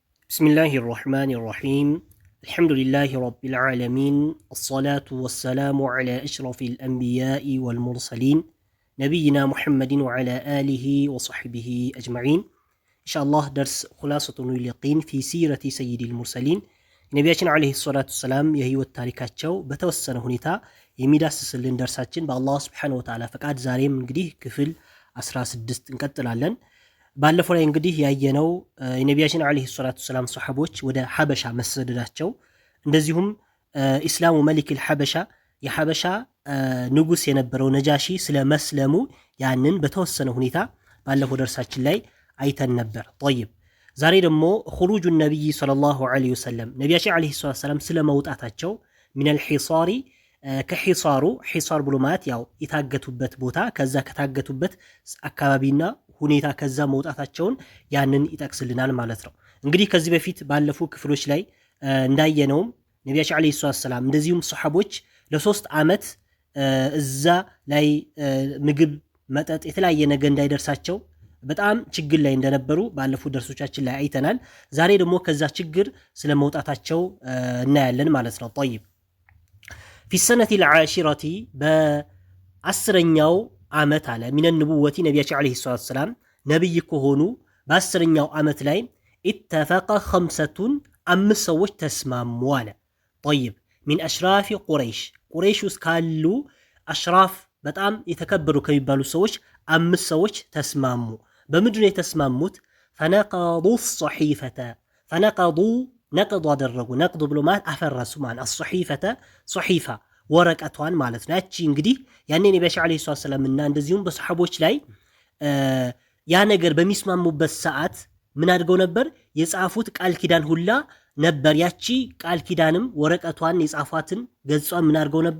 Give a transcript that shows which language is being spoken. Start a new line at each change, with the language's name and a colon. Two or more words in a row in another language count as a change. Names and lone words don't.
Arabic: بسم الله الرحمن الرحيم الحمد لله رب العالمين الصلاة والسلام على أشرف الأنبياء والمرسلين نبينا محمد وعلى آله وصحبه أجمعين إن شاء الله درس خلاصة اليقين في سيرة سيد المرسلين
Amharic: ነቢያችን
Arabic: عليه الصلاة والسلام
Amharic: የህይወት ታሪካቸው በተወሰነ ሁኔታ የሚዳስስልን ደርሳችን በአላህ
Arabic: سبحانه وتعالى
Amharic: ፈቃድ ዛሬም እንግዲህ ክፍል 16 እንቀጥላለን። ባለፈው ላይ እንግዲህ ያየነው የነቢያችን
Arabic: عليه الصلاة والسلام
Amharic: ሱሐቦች ወደ ሐበሻ መሰደዳቸው እንደዚሁም
Arabic: إسلام ملك الحبشة
Amharic: የሐበሻ ንጉስ የነበረው ነጃሺ ስለ መስለሙ ያንን በተወሰነ ሁኔታ ባለፈው ደርሳችን ላይ አይተን ነበር። طيب ዛሬ ደግሞ
Arabic: خروج النبي صلى الله عليه وسلم
Amharic: ነቢያችን
Arabic: عليه الصلاة والسلام
Amharic: ስለ መውጣታቸው
Arabic: من الحصار
Amharic: ከሒሳሩ ሒሳር ብሎ ማለት ያው የታገቱበት ቦታ ከዛ ከታገቱበት አካባቢና ሁኔታ ከዛ መውጣታቸውን ያንን ይጠቅስልናል ማለት ነው። እንግዲህ ከዚህ በፊት ባለፉ ክፍሎች ላይ እንዳየነውም ነቢያችን
Arabic: عليه الصلاة والسلام
Amharic: እንደዚሁም ሱሐቦች ለ3 ዓመት እዛ ላይ ምግብ መጠጥ የተለያየ ነገር እንዳይደርሳቸው በጣም ችግር ላይ እንደነበሩ ባለፉ ደርሶቻችን ላይ አይተናል። ዛሬ ደግሞ ከዛ ችግር ስለ መውጣታቸው እናያለን ማለት ነው።
Arabic: طيب في السنة العاشرة
Amharic: በ10ኛው ዓመት አለ
Arabic: من النبوة
Amharic: ነቢያችን
Arabic: عليه الصلاة والسلام
Amharic: ነብይ ከሆኑ በ10ኛው ዓመት ላይ
Arabic: اتفق خمسة
Amharic: አምስት ሰዎች ተስማሙ አለ።
Arabic: طيب من أشراف
Amharic: ቁረይሽ ውስጥ ካሉ አሽራፍ በጣም የተከበሩ ከሚባሉ ሰዎች አምስት ሰዎች ተስማሙ። በምንድን ነው የተስማሙት?
Arabic: فنقضوا الصحيفة فنقضوا
Amharic: ነቅዱ አደረጉ። ነቅዱ ብሎ ማለት አፈረሱ ማለት الصحيفة ሶሒፋ ወረቀቷን ማለት ነው። ያቺ እንግዲህ ያኔ ነቢያችን
Arabic: عليه الصلاة والسلام
Amharic: እና እንደዚሁም በሱሐቦች ላይ ያ ነገር በሚስማሙበት ሰዓት ምን አድርገው ነበር? የጻፉት ቃል ኪዳን ሁላ ነበር። ያቺ ቃል ኪዳንም ወረቀቷን የጻፏትን ገጿን ምን አድርገው ነበር?